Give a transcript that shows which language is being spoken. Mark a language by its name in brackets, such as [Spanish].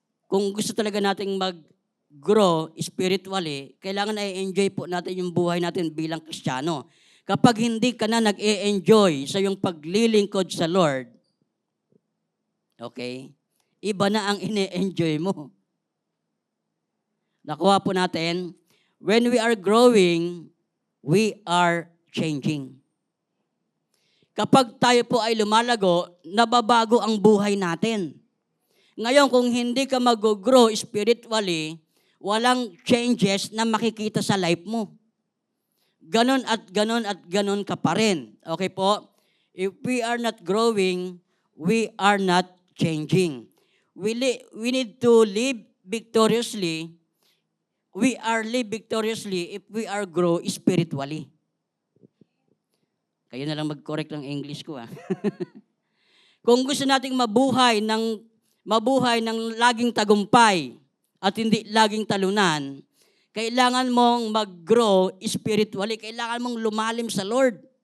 [Filipino] Kung gusto talaga nating mag-grow spiritually, kailangan na-enjoy po natin yung buhay natin bilang Kristiyano. Kapag hindi ka na nag-e-enjoy sa yung paglilingkod sa Lord, okay, iba na ang ine-enjoy mo. Nakuha po natin, [English] when we are growing, we are changing. [Filipino] Kapag tayo po ay lumalago, nababago ang buhay natin. Ngayon, kung hindi ka mag-grow spiritually, walang changes na makikita sa life mo. Ganon at ganon at ganon ka pa rin. [English] Okay po? If we are not growing, we are not changing. we need to live victoriously. We are live victoriously if we are grow spiritually. [Filipino] Kayo na lang mag-correct ng English ko. Kung gusto nating mabuhay ng laging tagumpay at hindi laging talunan, kailangan mong mag-grow spiritually. Kailangan mong lumalim sa Lord.